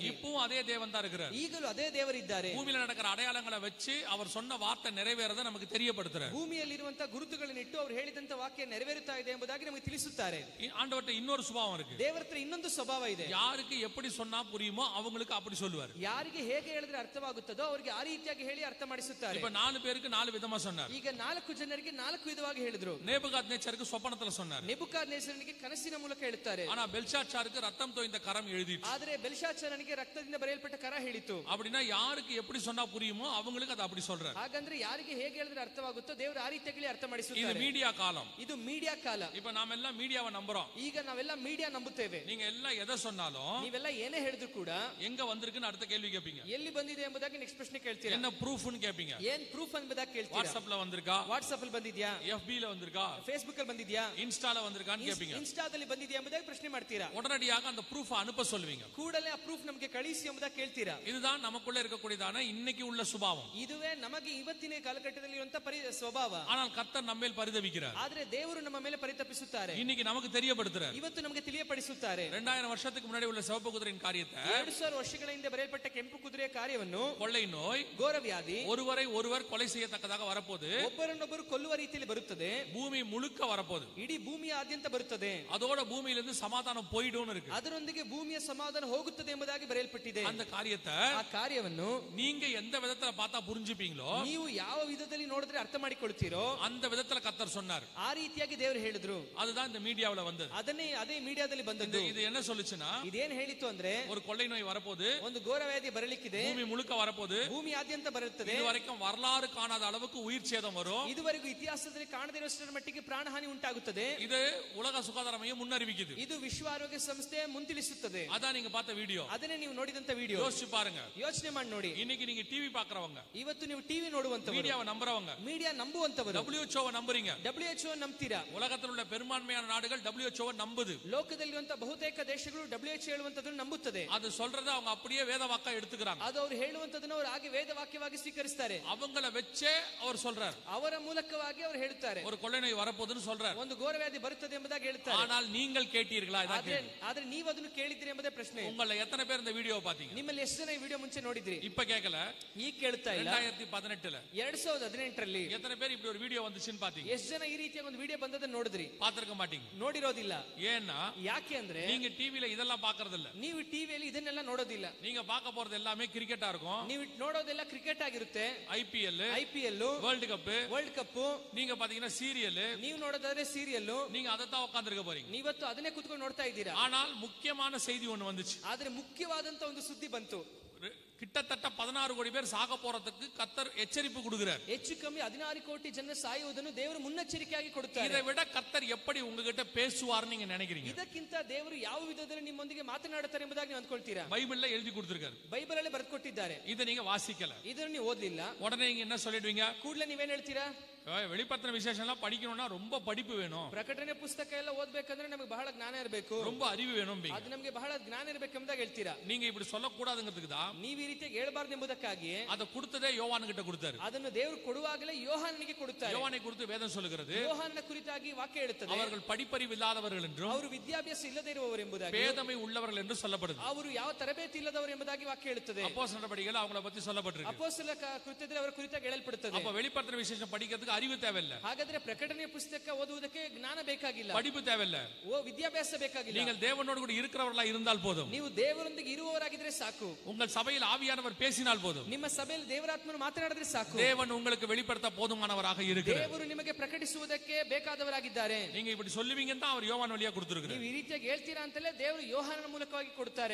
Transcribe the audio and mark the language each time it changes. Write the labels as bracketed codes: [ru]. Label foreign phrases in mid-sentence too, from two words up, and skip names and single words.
[ta] இப்பவும் அதே தேவன் தான் இருக்கிறார். [kn] ಈಗಲೂ ಅದೇ ದೇವರಿದ್ದಾರೆ. [ta] பூமியில நடக்கிற அடையாளங்களை வச்சு அவர் சொன்ன வார்த்தை நிறைவேறத நமக்கு தெரியப்படுத்துறார். [kn] ಭೂಮಿಯಲ್ಲಿರುವಂತ ಗುರುತುಗಳನ್ನು ಇಟ್ಟು ಅವರು ಹೇಳಿದಂತ ವಾಕ್ಯ ನೆರವೇರುತ್ತಾ ಇದೆ ಎಂಬುದಾಗಿ ನಮಗೆ ತಿಳಿಸುತ್ತಾರೆ. [ta] ஆண்டவர்ட்ட இன்னொரு சுபாவம் இருக்கு. [kn] ದೇವರ ಹತ್ರ ಇನ್ನೊಂದು ಸ್ವಭಾವ ಇದೆ. [ta] யாருக்கு எப்படி சொன்னா புரியுமோ அவங்களுக்கு அப்படி சொல்லுவார். [kn] ಯಾರಿಗೆ ಹೇಗೆ ಹೇಳಿದ್ರೆ ಅರ್ಥವಾಗುತ್ತದೋ ಅವರಿಗೆ ಆ ರೀತಿಯಾಗಿ ಹೇಳಿ ಅರ್ಥ ಮಾಡಿಸುತ್ತಾರೆ. [ta] இப்ப 4 பேருக்கு 4 விதமா சொன்னார். [kn] ಈಗ 4 ಜನರಿಗೆ 4 ವಿಧವಾಗಿ ಹೇಳಿದ್ರು. [ta] நேபுகாத்நேச்சருக்கு சொப்பனத்துல சொன்னார். [kn] ನೆಬೂಕದ್ನೆಚ್ಚರನಿಗೆ ಕನಸಿನ ಮೂಲಕ ಹೇಳುತ್ತಾರೆ. [ta] ஆனா பெல்ஷாத்சாருக்கு ரத்தம் தோய்ந்த கரம் எழுதிட்டு. [kn] ಆದರೆ ಬೆಲ್ಶಾತ್ಸರನಿಗೆ ರಕ್ತದಿಂದ ಬರೆಯಲ್ಪಟ್ಟ ಕರ ಹೇಳಿತು. [ta] அப்படின்னா யாருக்கு எப்படி சொன்னா புரியுமோ அவங்களுக்கு அது அப்படி சொல்றார். [kn] ಹಾಗಂದ್ರೆ ಯಾರಿಗೆ ಹೇಗೆ ಹೇಳಿದ್ರೆ ಅರ್ಥವಾಗುತ್ತೋ ದೇವರು ಆ ರೀತಿಯಾಗಿ ಅರ್ಥ [ta] இது [kn] ಮಾಡಿಸುತ್ತಾರೆ. [ta] மீடியா காலம். [kn] ಇದು ಮೀಡಿಯಾ ಕಾಲ. [ta] இப்ப நாம எல்லாம் மீடியாவை நம்புறோம். [kn] ಈಗ ನಾವೆಲ್ಲ ಮೀಡಿಯಾ ನಂಬುತ್ತೇವೆ. [ta] நீங்க எல்லாம் எதை சொன்னாலும் [kn] ನೀವೆಲ್ಲ ಏನೇ ಹೇಳಿದ್ರು ಕೂಡ [ta] எங்க வந்திருக்குன்னு அடுத்த கேள்வி கேட்பீங்க. [kn] ಎಲ್ಲಿ ಬಂದಿದೆ ಎಂಬುದಾಗಿ ನೆಕ್ಸ್ಟ್ ಪ್ರಶ್ನೆ ಕೇಳ್ತೀರಾ. [ta] என்ன ப்ரூஃப்னு கேட்பீங்க. [kn] ಏನ್ ಪ್ರೂಫ್ ಎಂಬುದಾಗಿ ಕೇಳ್ತೀರಾ. [ta] வாட்ஸ்அப்ல வந்திருக்கா, [kn] ವಾಟ್ಸ್ಆಪ್ ಅಲ್ಲಿ ಬಂದಿದ್ಯಾ, [ta] FB ல வந்திருக்கா, [kn] ಫೇಸ್ಬುಕ್ ಅಲ್ಲಿ ಬಂದಿದ್ಯಾ, [ta] இன்ஸ்டால வந்திருக்கான்னு கேட்பீங்க. [kn] ಇನ್ಸ್ಟಾದಲ್ಲಿ ಬಂದಿದ್ಯಾ ಎಂಬುದಾಗಿ ಪ್ರಶ್ನೆ ಮಾಡ್ತೀರಾ. [ta] உடனடியாக அந்த ப்ரூஃப் அனுப்ப சொல்லுவீங்க. [kn] ಕೂಡಲೇ ಆ ಪ್ರೂಫ್ ನಮಗೆ ಕಳಿಸಿ ಎಂಬುದಾಗಿ ಕೇಳ್ತೀರಾ. [ta] இதுதான் நமக்குள்ள இருக்கக்கூடியதான இன்னைக்கு உள்ள சுபாவம். [kn] ಇದುವೇ ನಮಗೆ ಇವತ್ತಿನ ಕಾಲಘಟ್ಟದಲ್ಲಿ ಇರುವಂತ ಸ್ವಭಾವ. [ta] ஆனால் கர்த்தர் நம்ம மேல் பரிதவிக்கிறார். [kn] ಆದ್ರೆ ದೇವರು ನಮ್ಮ ಮೇಲೆ ಪರಿತಪಿಸುತ್ತಾರೆ. [ta] இன்னைக்கு நமக்கு தெரியப்படுத்துறார். [kn] ಇವತ್ತು ನಮಗೆ ತಿಳಿಯಪಡಿಸುತ್ತಾರೆ. [ta] 2000 வருஷத்துக்கு முன்னாடி உள்ள சிவப்பு குதிரையின் காரியத்தை, [kn] 2000 ವರ್ಷಗಳ ಹಿಂದೆ ಬರೆಯಲ್ಪಟ್ಟ ಕೆಂಪು ಕುದುರೆಯ ಕಾರ್ಯವನ್ನು, [ta] கொள்ளை நோய், [kn] ಘೋರವ್ಯಾಧಿ, [ta] ஒருவரை ஒருவர் கொலை செய்யத்தக்கதாக வரப்போது, [kn] ಒಬ್ಬರನ್ನೊಬ್ಬರು ಕೊಲ್ಲುವ ರೀತಿಯಲ್ಲಿ ಬರುತ್ತದೆ, [ta] பூமி முழுக்க வரப்போது, [kn] ಇಡೀ ಭೂಮಿಯ ಆದ್ಯಂತ ಬರುತ್ತದೆ, [ta] அதோட பூமியிலிருந்து சமாதானம் போயிடும் இருக்கு. [kn] ಅದರೊಂದಿಗೆ ಭೂಮಿಯ ಸಮಾಧಾನ ಹೋಗುತ್ತದೆ ಎಂಬುದಾಗಿ ಬರೆಯಲ್ಪಟ್ಟಿದೆ. [ta] அந்த காரியத்தை [kn] ಆ ಕಾರ್ಯವನ್ನು [ta] நீங்க எந்த விதத்துல பார்த்தா புரிஞ்சுப்பீங்களோ [kn] ನೀವು ಯಾವ ವಿಧದಲ್ಲಿ ನೋಡಿದ್ರೆ ಅರ್ಥ ಮಾಡಿಕೊಳ್ತೀರೋ [ta] அந்த விதத்துல கர்த்தர் சொன்னார். [kn] ಆ ರೀತಿಯಾಗಿ ದೇವರು ಹೇಳಿದ್ರು. [ta] அதுதான் இந்த மீடியாவுல வந்தது. [kn] ಅದೇ ಮೀಡಿಯಾದಲ್ಲಿ ಬಂದದ್ದು. [ta] இது என்ன சொல்லுச்சுன்னா, [kn] ಇದೇನ್ ಹೇಳಿತ್ತು ಅಂದ್ರೆ, [ta] ஒரு கொள்ளை நோய் வரப்போது, [kn] ಒಂದು ಘೋರವ್ಯಾಧಿ ಬರಲಿಕ್ಕಿದೆ, [ta] பூமி முழுக்க வரப்போது, [kn] ಭೂಮಿ ಆದ್ಯಂತ ಬರುತ್ತದೆ, [ta] இது வரைக்கும் வரலாறு காணாத அளவுக்கு உயிர் சேதம் வரும், [kn] ಇದುವರೆಗೂ ಇತಿಹಾಸದಲ್ಲಿ ಕಾಣದಿರುವಷ್ಟರ ಮಟ್ಟಿಗೆ ಪ್ರಾಣಹಾನಿ ಉಂಟಾಗುತ್ತದೆ. [ta] இது உலக சுகாதார மையம் ಮುನ್ನರಿವಿಕಿது. [kn] ಇದು ವಿಶ್ವ ಆರೋಗ್ಯ ಸಂಸ್ಥೆ ಮುಂತಿಳಿಸುತ್ತದೆ. [ta] அதான் நீங்க பார்த்த வீடியோ. [kn] ಅದನ್ನೇ ನೀವು ನೋಡಿದಂತ ವಿಡಿಯೋ. [ta] யோசிச்சு பாருங்க. [kn] ಯೋಚನೆ ಮಾಡಿ ನೋಡಿ. [ta] இன்னைக்கு நீங்க டிவி பாக்குறவங்க, [kn] ಇವತ್ತು ನೀವು ಟಿವಿ ನೋಡುವಂತವರು, [ta] மீடியாவை நம்புறவங்க, [kn] ಮೀಡಿಯಾ ನಂಬುವಂತವರು, [ta] WHO நம்புறீங்க. [kn] WHO ನಂಬ್ತೀರಾ. [ta] உலகத்தில் உள்ள பெரும்பான்மையான நாடுகள் WHO நம்புது. [kn] ಲೋಕದಲ್ಲಿರುವಂತ ಬಹುತೇಕ ದೇಶಗಳು WHO ಹೇಳುವಂತದನ್ನು ನಂಬುತ್ತದೆ. [ta] அது சொல்றத அவங்க அப்படியே வேத வாக்கா எடுத்துக்கிறாங்க. [kn] ಅದು ಅವರು ಹೇಳುವಂತದನ್ನು ಅವರು ಹಾಗೆ ವೇದ ವಾಕ್ಯವಾಗಿ ಸ್ವೀಕರಿಸ್ತಾರೆ. [ta] அவங்கள வெச்சே அவர் சொல்றார். [kn] ಅವರ ಮೂಲಕವಾಗಿ ಅವರು ಹೇಳುತ್ತಾರೆ, [ta] ஒரு கொள்ளை நோய் வரப்போகுதுன்னு சொல்றார். [kn] ಒಂದು ಘೋರವ್ಯಾಧಿ ಬರುತ್ತದೆ ಎಂಬುದಾಗಿ ಹೇಳ್ತಾರೆ. [ta] ஆனால் நீங்கள் கேட்டீர்களா? [kn] ಆದ್ರೆ ನೀವು ಅದನ್ನು ಕೇಳಿದ್ರಿ ಎಂಬುದೇ ಪ್ರಶ್ನೆ. [ta] உங்கள எத்தனை பேர் இந்த வீடியோ பாத்தீங்க? [kn] ನಿಮ್ಮಲ್ಲಿ ಎಷ್ಟು ಜನ ಈ ವಿಡಿಯೋ ಮುಂಚೆ ನೋಡಿದ್ರಿ? [ta] இப்ப கேட்கல, [kn] ಈಗ ಕೇಳ್ತಾ ಇಲ್ಲ. [ta] 2018ல [kn] 2018ರಲ್ಲಿ [ta] எத்தனை பேர் இப்படி ஒரு வீடியோ வந்துச்சுன்னு பாத்தீங்க? [kn] ಎಷ್ಟು ಜನ ಈ ರೀತಿಯ ಒಂದು ವಿಡಿಯೋ ಬಂದದನ್ನು ನೋಡಿದ್ರಿ? [ta] பாத்திருக்க மாட்டீங்க. [kn] ನೋಡಿರೋದಿಲ್ಲ. [ta] ஏன்னா [kn] ಯಾಕೆ ಅಂದ್ರೆ [ta] நீங்க டிவில இதெல்லாம் பாக்குறது இல்ல. [kn] ನೀವು ಟಿವಿಯಲ್ಲಿ ಇದನ್ನೆಲ್ಲ ನೋಡೋದಿಲ್ಲ. [ta] நீங்க பார்க்க போறது எல்லாமே கிரிக்கெட்டா இருக்கும். [kn] ನೀವು ನೋಡೋದೆಲ್ಲ ಕ್ರಿಕೆಟ್ ಆಗಿರುತ್ತೆ. [en] IPL, world cup, world cup. [ta] நீங்க பாத்தீங்கன்னா சீரியல், [kn] ನೀವು ನೋಡೋದಾದ್ರೆ ಸೀರಿಯಲ್. [ta] நீங்க அதை தான் உட்கார்ந்திருக்க போறீங்க. [kn] ನೀವತ್ತು ಅದನ್ನೇ ಕೂತ್ಕೊಂಡು ನೋಡ್ತಾ ಇದ್ದೀರಾ. [ta] ஆனால் முக்கியமான செய்தி ஒண்ணு வந்துச்சு. [kn] ಆದ್ರೆ ಮುಖ್ಯವಾದಂತ ಒಂದು ಸುದ್ದಿ ಬಂತು. [ta] கிட்டத்தட்ட 16 கோடி பேர் சாக போறதுக்கு கர்த்தர் எச்சரிப்பு கொடுக்கிறார். [kn] ಹೆಚ್ಚು ಕಮ್ಮಿ 16 ಕೋಟಿ ಜನ ಸಾಯುವುದನ್ನು ದೇವರು ಮುನ್ನೆಚ್ಚರಿಕೆಯಾಗಿ ಕೊಡುತ್ತಾರೆ. [ta] இதை விட கர்த்தர் எப்படி உங்ககிட்ட பேசுவார்னு நீங்க நினைக்கிறீங்க? [kn] ಇದಕ್ಕಿಂತ ದೇವರು ಯಾವ ವಿಧದಲ್ಲಿ ನಿಮ್ಮೊಂದಿಗೆ ಮಾತನಾಡುತ್ತಾರೆ ಎಂಬುದಾಗಿ ನೀವು ಅಂದ್ಕೊಳ್ತೀರಾ? [ta] பைபிள்ல எழுதி கொடுத்திருக்காரு. [kn] ಬೈಬಲ್ ಅಲ್ಲಿ ಬರೆದುಕೊಟ್ಟಿದ್ದಾರೆ. [ta] இதை நீங்க வாசிக்கல, [kn] ಇದನ್ನು ನೀವು ಓದಲಿಲ್ಲ. [ta] உடனே நீங்க என்ன சொல்லிடுவீங்க? [kn] ಕೂಡಲೇ ನೀವೇನ್ ಹೇಳ್ತೀರಾ? [ta] வெளிப்பத்தின விசேஷம் எல்லாம் படிக்கணும்னா ரொம்ப படிப்பு வேணும், [kn] ಪ್ರಕಟಣೆ ಪುಸ್ತಕ ಎಲ್ಲ ಓದಬೇಕಂದ್ರೆ ನಮಗೆ ಬಹಳ ಜ್ಞಾನ ಇರಬೇಕು, [ta] ரொம்ப அறிவு வேணும். [kn] ಅದು ನಮಗೆ ಬಹಳ ಜ್ಞಾನ ಇರಬೇಕು ಎಂಬುದಾಗಿ ಹೇಳ್ತೀರಾ. [ta] நீங்க இப்படி சொல்லக்கூடாதுங்கிறதுக்கு தான் [kn] ನೀವು ಈ ರೀತಿಯಾಗಿ ಹೇಳಬಾರದು ಎಂಬುದಕ್ಕಾಗಿ [ta] அதை கொடுத்ததே யோவான் கிட்ட கொடுத்தாரு. [kn] ಅದನ್ನು ದೇವರು ಕೊಡುವಾಗಲೇ ಯೋಹಾನನಿಗೆ ಕೊಡುತ್ತಾರೆ. [ta] யோவானை குறித்து வேதம் சொல்லுகிறது, [kn] ಯೋಹಾನನ ಕುರಿತಾಗಿ ವಾಕ್ಯ ಹೇಳುತ್ತದೆ, [ta] அவர்கள் படிப்பறிவு இல்லாதவர்கள் என்றும் [kn] ಅವರು ವಿದ್ಯಾಭ್ಯಾಸ ಇಲ್ಲದೆ ಇರುವವರು ಎಂಬುದಾಗಿ, [ta] பேதமை உள்ளவர்கள் என்று சொல்லப்படுது. [kn] ಅವರು ಯಾವ ತರಬೇತಿ ಇಲ್ಲದವರು ಎಂಬುದಾಗಿ ವಾಕ್ಯ ಹೇಳುತ್ತದೆ. [ta] அப்போஸ்தலர் நடபடிகள் அவங்கள பத்தி சொல்லப்பட்டிருக்கு. [kn] ಅಪೊಸ್ತಲ ಕೃತ್ಯದಲ್ಲಿ ಅವರ ಕುರಿತಾಗಿ ಹೇಳಲ್ಪಡುತ್ತದೆ. [ta] அப்ப வெளிப்படுத்தின விசேஷம் படிக்கிறதுக்கு அறிவு தேவையில்ல, [kn] ಹಾಗಾದ್ರೆ ಪ್ರಕಟಣೆಯ ಪುಸ್ತಕ ಓದುವುದಕ್ಕೆ ಜ್ಞಾನ ಬೇಕಾಗಿಲ್ಲ, [ta] படிப்பு தேவையில்ல, [kn] ವಿದ್ಯಾಭ್ಯಾಸ ಬೇಕಾಗಿಲ್ಲ. [ta] நீங்கள் தேவனோடு கூட இருக்கிறவர்களா இருந்தால் போதும், [kn] ನೀವು ದೇವರೊಂದಿಗೆ ಇರುವವರಾಗಿದ್ರೆ ಸಾಕು, [ta] உங்கள் சபையில் ஆவியானவர் பேசினால் போதும், [kn] ನಿಮ್ಮ ಸಭೆಯಲ್ಲಿ ದೇವರಾತ್ಮನು ಮಾತನಾಡಿದ್ರೆ ಸಾಕು, [ta] தேவன் உங்களுக்கு வெளிப்படுத்த போதுமானவராக இருக்கிறார். [kn] ದೇವರು ನಿಮಗೆ ಪ್ರಕಟಿಸುವುದಕ್ಕೆ ಬೇಕಾದವರಾಗಿದ್ದಾರೆ. [ta] நீங்க இப்படி சொல்லுவீங்கன்னு தான் அவர் யோவான் வழியா கொடுத்திருக்கிறார். [kn] ನೀವು ಈ ರೀತಿಯಾಗಿ ಹೇಳ್ತೀರಾ ಅಂತಲೇ ದೇವರು ಯೋಹಾನನ ಮೂಲಕವಾಗಿ ಕೊಡ್ತಾರೆ.